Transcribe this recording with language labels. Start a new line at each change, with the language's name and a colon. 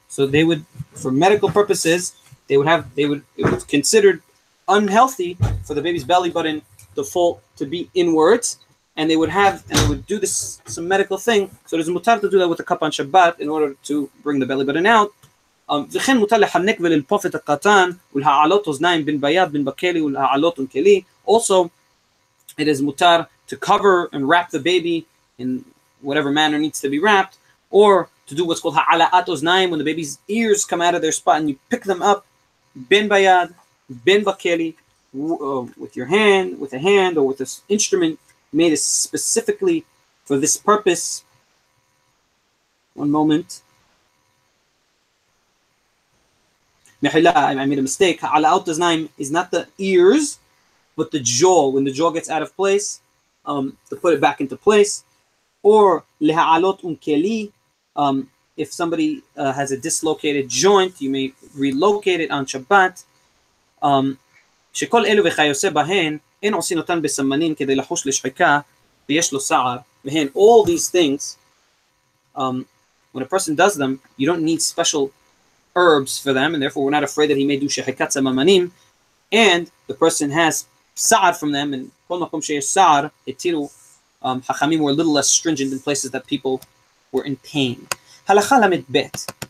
English: So they would, for medical purposes, it was considered unhealthy for the baby's belly button to be inwards, and they would do this some medical thing. So there's mutar to do that with a cup on Shabbat in order to bring the belly button out.
Hebrew: וכן מותר לחנק וללפוף את הקטן ולהעלות אוזניים בין ביד בין בכלי ולהעלות כלי.
English: Also, it is mutar to cover and wrap the baby in whatever manner needs to be wrapped, or to do what's called ha'ala'at oznaim, when the baby's ears come out of their spot and you pick them up, bin bayad, bin bakeli, with a hand, or with this instrument made specifically for this purpose. One moment. I made a mistake. Ha'ala'at oznaim is not the ears, but the jaw. When the jaw gets out of place, to put it back into place. Or leha'alot keli. If somebody has a dislocated joint, you may relocate it on Shabbat.
Hebrew: שכל אלו וכיוצא בהן, אין עושים אותן בסמנים כדי לחוש לשחיקה, ויש לו שער. והן,
English: all these things, when a person does them, you don't need special herbs for them, and therefore we're not afraid that he may do shechikat samamanim, and the person has sa'ar from them, and kol makom sheyesh sa'ar, etiru, hachamim were a little less stringent in places that people were in pain. Halacha lamed bet.